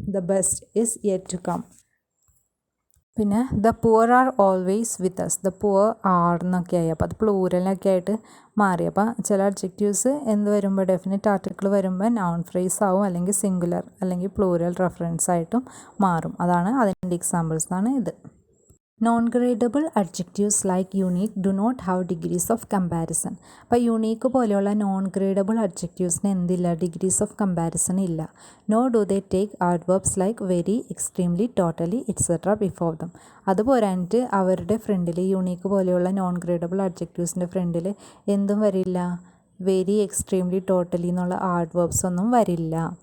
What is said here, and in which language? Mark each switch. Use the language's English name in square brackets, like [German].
[English] The best is yet to come. പിന്നെ the poor are always with us. The poor are [Malayalam] എന്നൊക്കെ ആയി, അപ്പോൾ അത് പ്ലൂറലൊക്കെ ആയിട്ട് മാറി. അപ്പോൾ ചില അഡ്ജക്റ്റീവ്സ് എന്ത് വരുമ്പോൾ, ഡെഫിനിറ്റ് ആർട്ടിക്കിൾ വരുമ്പോൾ നൗൺ ഫ്രേസ് ആവും, അല്ലെങ്കിൽ സിംഗുലർ അല്ലെങ്കിൽ പ്ലൂറൽ റെഫറൻസ് ആയിട്ടും മാറും. അതാണ് അതിൻ്റെ എക്സാമ്പിൾസ് ആണ് ഇത്. [English] Non-gradable adjectives like unique do not have degrees of comparison. [Malayalam] അപ്പോൾ യുണീക്ക് പോലെയുള്ള നോൺ ഗ്രേഡബിൾ അഡ്ജക്റ്റീവ്സിന് എന്തില്ല, ഡിഗ്രീസ് ഓഫ് കമ്പാരിസൺ ഇല്ല. [English] No do they take adverbs like very, extremely, totally etcetera before them. [Malayalam] അതുപോരാഞ്ഞിട്ട് അവരുടെ ഫ്രണ്ടിൽ, യുണീക്ക് പോലെയുള്ള നോൺ ഗ്രേഡബിൾ അഡ്ജക്റ്റീവ്സിൻ്റെ ഫ്രണ്ടിൽ എന്തും വരില്ല, വെരി, എക്സ്ട്രീംലി, ടോട്ടലി എന്നുള്ള adverbs ഒന്നും വരില്ല.